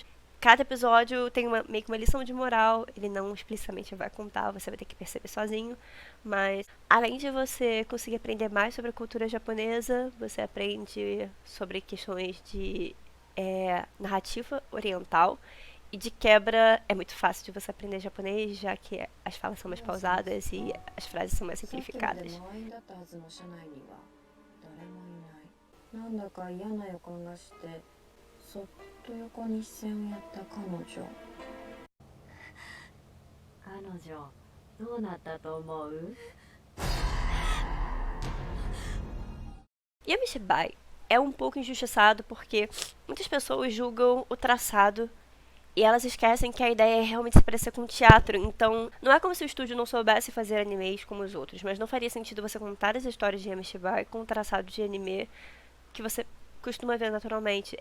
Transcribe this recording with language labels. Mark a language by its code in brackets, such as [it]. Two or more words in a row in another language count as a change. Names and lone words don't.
[pt] Cada episódio tem meio que uma lição de moral, ele não explicitamente vai contar, você vai ter que perceber sozinho, mas além de você conseguir aprender mais sobre a cultura japonesa, você aprende sobre questões de narrativa oriental, e de quebra é muito fácil de você aprender japonês, já que as falas são mais pausadas e as frases são mais simplificadas. [ja] そっと横に視線をやった彼女どうなったと思う [pt] Yamishibai é um pouco injustiçado porque muitas pessoas julgam o traçado e elas esquecem que a ideia é realmente se parecer com teatro. Então, não é como se o estúdio não soubesse fazer animes como os outros, mas não faria sentido você contar as histórias de Yamishibai com um traçado de anime que você costuma ver naturalmente.